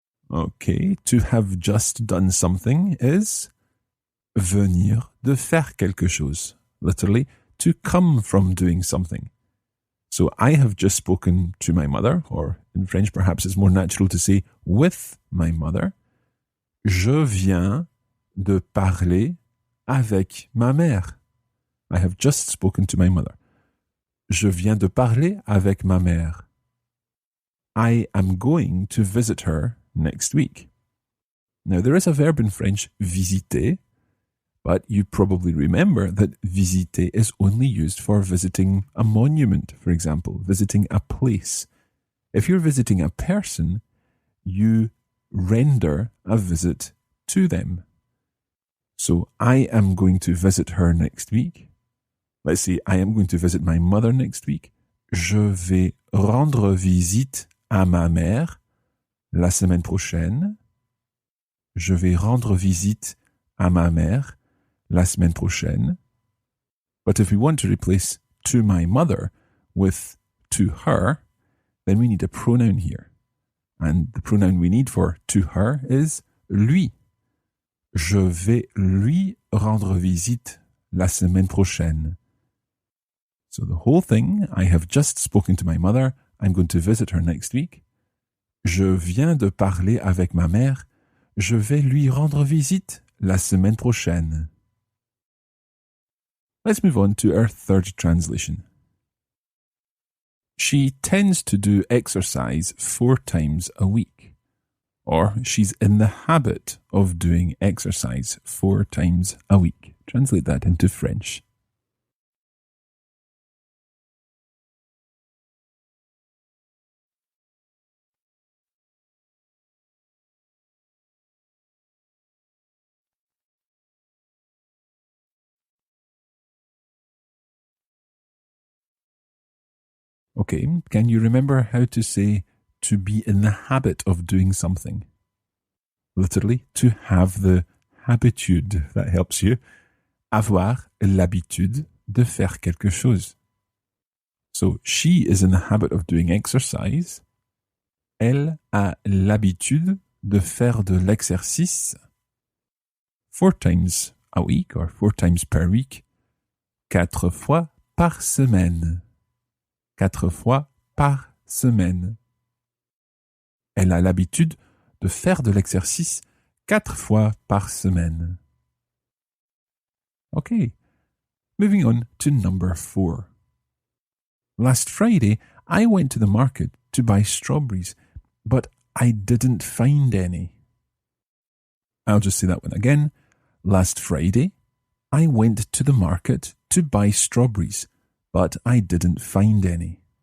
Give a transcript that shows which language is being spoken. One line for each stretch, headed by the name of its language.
English: Okay, to have just done something is
French: venir de faire quelque chose.
English: Literally, to come from doing something. So I have just spoken to my mother, or in French perhaps it's more natural to say with my mother.
French: Je viens de parler avec ma mère.
English: I have just spoken to my mother.
French: Je viens de parler avec ma mère.
English: I am going to visit her next week. Now, there is a verb in French, visiter, but you probably remember that visiter is only used for visiting a monument, for example, visiting a place. If you're visiting a person, you render a visit to them. So, I am going to visit her next week. Let's say I am going to visit my mother next week.
French: Je vais rendre visite à ma mère la semaine prochaine. Je vais rendre visite à ma mère la semaine prochaine.
English: But if we want to replace to my mother with to her, then we need a pronoun here. And the pronoun we need for to her is lui.
French: Je vais lui rendre visite la semaine prochaine.
English: So the whole thing, I have just spoken to my mother. I'm going to visit her next week.
French: Je viens de parler avec ma mère. Je vais lui rendre visite la semaine prochaine.
English: Let's move on to our third translation. She tends to do exercise 4 times a week. Or she's in the habit of doing exercise 4 times a week. Translate that into French. Okay, can you remember how to say to be in the habit of doing something? Literally, to have the habitude. That helps you.
French: Avoir l'habitude de faire quelque chose.
English: So, she is in the habit of doing exercise.
French: Elle a l'habitude de faire de l'exercice
English: 4 times a week or 4 times per week.
French: 4 fois par semaine. 4 fois par semaine. Elle a l'habitude de faire de l'exercice 4 fois par semaine.
English: Okay, moving on to number 4. Last Friday, I went to the market to buy strawberries, but I didn't find any. I'll just say that one again. Last Friday, I went to the market to buy strawberries, but I didn't find any.